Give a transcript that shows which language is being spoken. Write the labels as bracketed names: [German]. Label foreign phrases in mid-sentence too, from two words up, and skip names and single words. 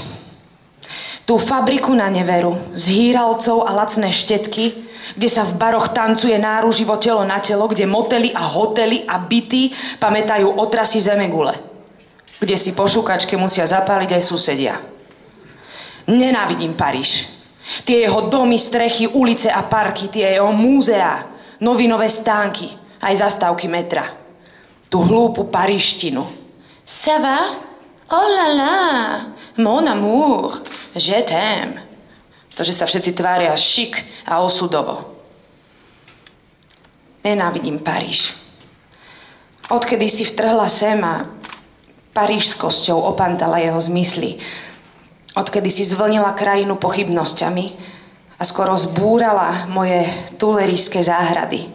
[Slovak] Tú fabriku na neveru z hýralcov a lacné štetky, kde sa v baroch tancuje náruživo telo na telo, kde motely a hotely a byty pamätajú otrasy zemegule, kde si po šukačke musia zapáliť aj susedia. Nenávidím Paríž. Tie jeho domy, strechy, ulice a parky, tie jeho múzeá, novinové stánky, aj zastávky metra. Tú hlúpu paríštinu. [French] Ça va? Oh là là, mon amour, je t'aime. [Slovak] To, že sa všetci tvária šik a osudovo. Nenávidím Paríž. Odkedy si vtrhla sem a parížskosťou opantala jeho zmysly, odkedy si zvlnila krajinu pochybnosťami a skoro zbúrala moje tulerijské záhrady.